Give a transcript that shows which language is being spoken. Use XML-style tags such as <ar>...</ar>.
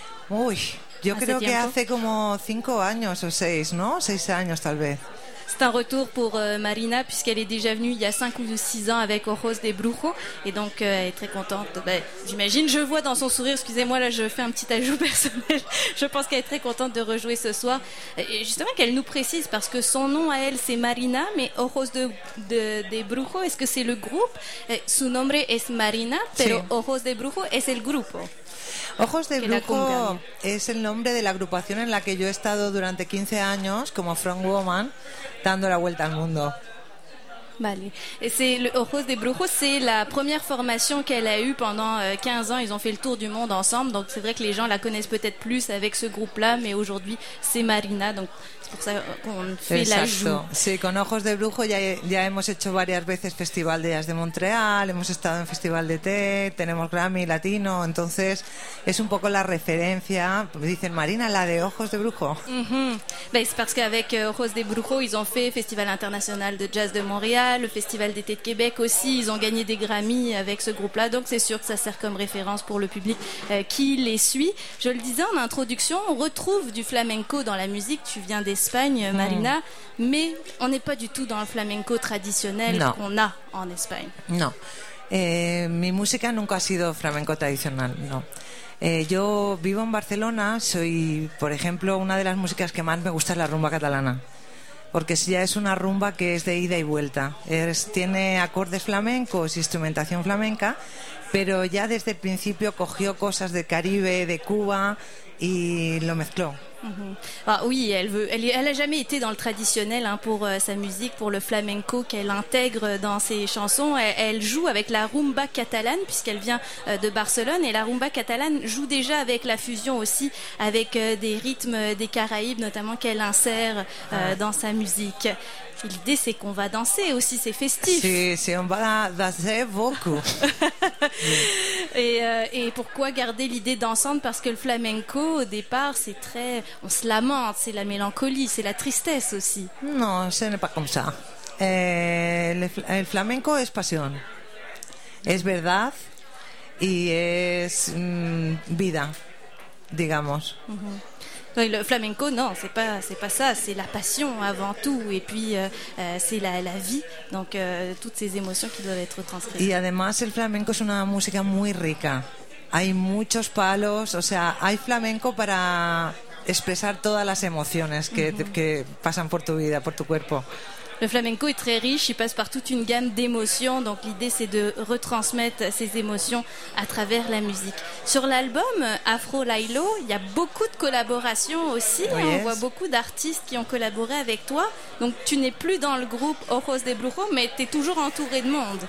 <es>Uy, yo creo que hace como 5 años o 6, ¿no? 6 años tal vez.</es> <fr>C'est un retour pour Marina puisqu'elle est déjà venue il y a 5 ou 6 ans avec Ojos de Brujo et donc elle est très contente. Ben, j'imagine, je vois dans son sourire, excusez-moi, là je fais un petit ajout personnel, je pense qu'elle est très contente de rejouer ce soir. Et justement qu'elle nous précise parce que son nom à elle c'est Marina, mais Ojos de Brujo, est-ce que c'est le groupe?</fr> <es>Su nombre es Marina, pero sí. Ojos de Brujo es el grupo. Ojos de Brujo es el nombre de la agrupación en la que yo he estado durante 15 años como frontwoman dando la vuelta al mundo. Vale.</es> <fr>Et c'est le Ojos de Brujo, c'est la première formation qu'elle a eue pendant 15 ans. Ils ont fait le tour du monde ensemble, donc c'est vrai que les gens la connaissent peut-être plus avec ce groupe-là, mais aujourd'hui c'est Marina, donc c'est pour ça qu'on fait l'ajout.</fr> <es>Sí, con Ojos de Brujo ya hemos hecho varias veces Festival de Jazz de Montreal, hemos estado en Festival de Té, tenemos Grammy Latino, entonces es un poco la referencia. Dicen Marina, la de Ojos de Brujo. Mm-hmm.</es> <fr>Ben, c'est parce qu'avec Ojos de Brujo, ils ont fait Festival International de Jazz de Montréal, le Festival d'été de Québec aussi, ils ont gagné des Grammy avec ce groupe-là, donc c'est sûr que ça sert comme référence pour le public qui les suit. Je le disais en introduction, on retrouve du flamenco dans la musique, tu viens d'Espagne, Marina, mais on n'est pas du tout dans le flamenco traditionnel non. qu'on a en Espagne.</fr> <es>Non, mi música nunca ha sido flamenco tradicional, non. Yo vivo en Barcelona, soy, por ejemplo, una de las músicas que más me gusta es la rumba catalana. Porque ya es una rumba que es de ida y vuelta. Tiene acordes flamencos, instrumentación flamenca, pero ya desde el principio cogió cosas de Caribe, de Cuba y lo mezcló. Mm-hmm.</es> <fr>Ah, oui, elle a jamais été dans le traditionnel hein, pour sa musique, pour le flamenco qu'elle intègre dans ses chansons. Elle joue avec la rumba catalane puisqu'elle vient de Barcelone et la rumba catalane joue déjà avec la fusion aussi avec des rythmes des Caraïbes notamment qu'elle insère dans sa musique. L'idée c'est qu'on va danser aussi, c'est festif. Sí, on va danser beaucoup. Et pourquoi garder l'idée dansante? Parce que le flamenco au départ c'est très, on se lamente, c'est la mélancolie, c'est la tristesse aussi. Non, ce n'est pas comme ça.</fr> <es>Le flamenco es pasión, es verdad y es vida, digamos. Mm-hmm.</es> <fr>Oui, le flamenco, non, c'est pas ça, c'est la passion avant tout, et puis c'est la vie, donc toutes ces émotions qui doivent être transcrites.</fr> <es>Et además, el flamenco es una música muy rica. Hay muchos palos, o sea, hay flamenco para expresar todas las emociones que pasan por tu vida, por tu cuerpo.</es> <fr>Le flamenco est très riche, il passe par toute une gamme d'émotions, donc l'idée c'est de retransmettre ces émotions à travers la musique. Sur l'album Afro Lailo, il y a beaucoup de collaborations aussi, oui, on voit beaucoup d'artistes qui ont collaboré avec toi, donc tu n'es plus dans le groupe Ojos de Brujo, mais tu es toujours entouré de monde.</fr>